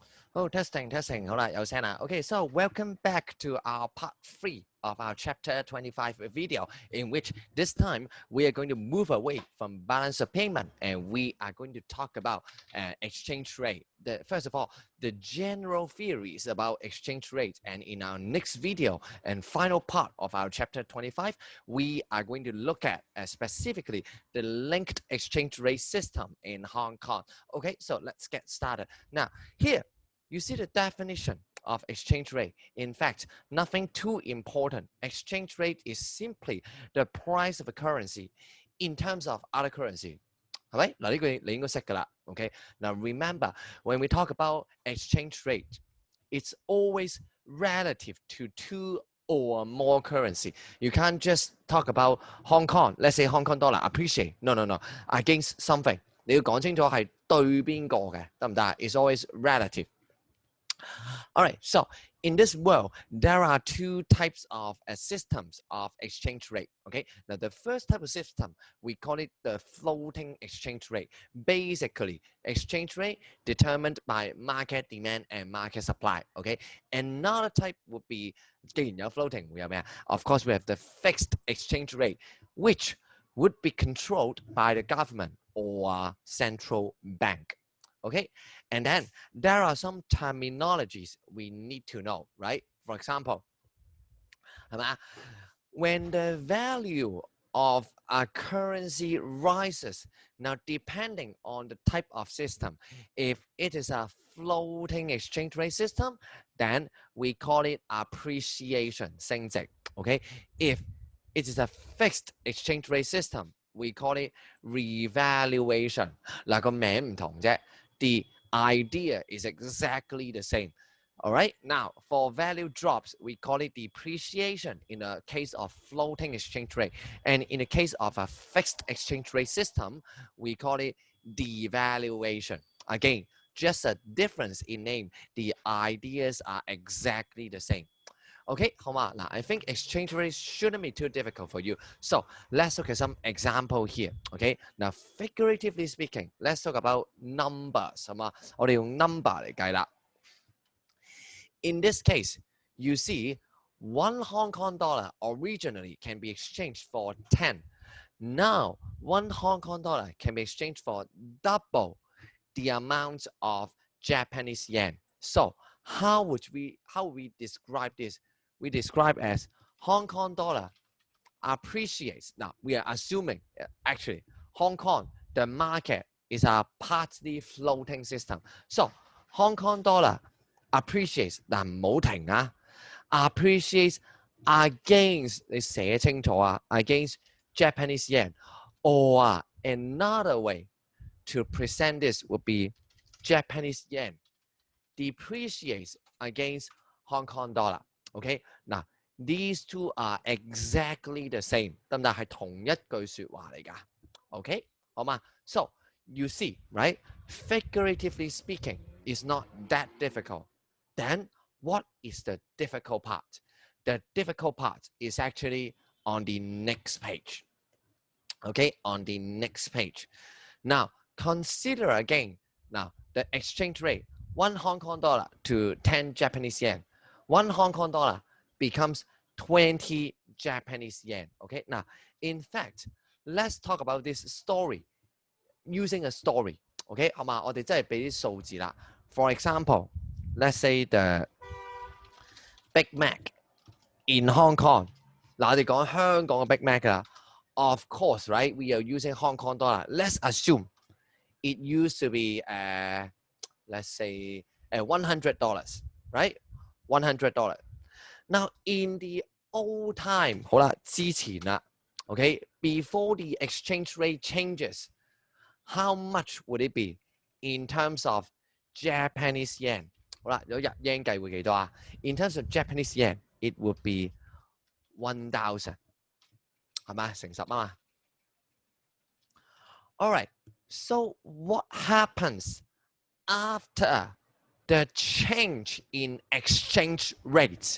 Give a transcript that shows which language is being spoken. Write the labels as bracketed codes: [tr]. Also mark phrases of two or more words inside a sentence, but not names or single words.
[en] Oh, testing. [yue] 好啦，有聲啦。 [en] Okay, so welcome back to our part 3 of our chapter 25 video, in which this time we are going to move away from balance of payment and we are going to talk about exchange rate. First of all, the general theories about exchange rate, and in our next video and final part of our chapter 25, we are going to look at specifically the linked exchange rate system in Hong Kong. Okay, so let's get started. Now, here, you see the definition of exchange rate. In fact, nothing too important. Exchange rate is simply the price of a currency in terms of other currency. [yue] 係咪？嗱，呢句你應該識㗎啦。Okay. [en] Now remember, when we talk about exchange rate, it's always relative to 2 or more currency. You can't just talk about Hong Kong. Let's say Hong Kong dollar appreciate. No. Against something. [yue] 你要講清楚係對邊個嘅，得唔得？ [en] It's always relative. All right, so in this world, there are 2 types of systems of exchange rate. Okay, now the first type of system, we call it the floating exchange rate. Basically, exchange rate determined by market demand and market supply. Okay, another type would be, [yue] 既然有 floating, 會有咩啊? [en] Of course, we have the fixed exchange rate, which would be controlled by the government or central bank. Okay, and then there are some terminologies we need to know, right? For example, when the value of a currency rises, now depending on the type of system, if it is a floating exchange rate system, then we call it appreciation, [yue] 升值. [en] Okay, if it is a fixed exchange rate system, we call it revaluation. [yue] 嗱，個名唔同啫。 [en] The idea is exactly the same. All right. Now, for value drops, we call it depreciation in the case of floating exchange rate. And in the case of a fixed exchange rate system, we call it devaluation. Again, just a difference in name. The ideas are exactly the same. [yue] Okay, 好嘛？ [en] 嗱 I think exchange rate shouldn't be too difficult for you. So let's look at some example here. Okay, now figuratively speaking, let's talk about numbers. [yue] 好嘛？我哋用 number 嚟計啦。 [en] In this case, you see, 1 Hong Kong dollar originally can be exchanged for 10. Now, 1 Hong Kong dollar can be exchanged for double the amount of Japanese yen. So how would we describe this? We describe as Hong Kong dollar appreciates. Now we are assuming actually Hong Kong, the market is a partly floating system. So Hong Kong dollar appreciates, [yue] 嗱唔好停啊 [en] appreciates against [yue] 你寫清楚啊 [en] against Japanese yen, or another way to present this would be Japanese yen depreciates against Hong Kong dollar. Okay, now these 2 are exactly the same. [yue] 得唔得？係同一句說話嚟㗎。Okay， 好嘛？ [en] So you see, right? Figuratively speaking, it's not that difficult. Then what is the difficult part? The difficult part is actually on the next page. Okay, on the next page. Now consider again. Now the exchange rate. 1 Hong Kong dollar to 10 Japanese yen. 1 Hong Kong dollar becomes 20 Japanese yen. Okay, now in fact, let's talk about this story using a story. Okay, [yue] 好嘛？我哋真係俾啲數字啦。 [en] For example, let's say the Big Mac in Hong Kong. [yue] 嗱，我哋講香港嘅 Big Mac 啦。 [en] Of course, right? We are using Hong Kong dollar. Let's assume it used to be let's say $100, right? $100. Now in the old time, [yue] 好啦，之前啦 [en] okay, before the exchange rate changes, how much would it be in terms of Japanese yen? [yue] 好啦，有日 yen 計會幾多啊？ [en] In terms of Japanese yen, it would be 1,000. [yue] 係咪？乘10啊嘛。 [en] All right, so what happens after the change in exchange rate?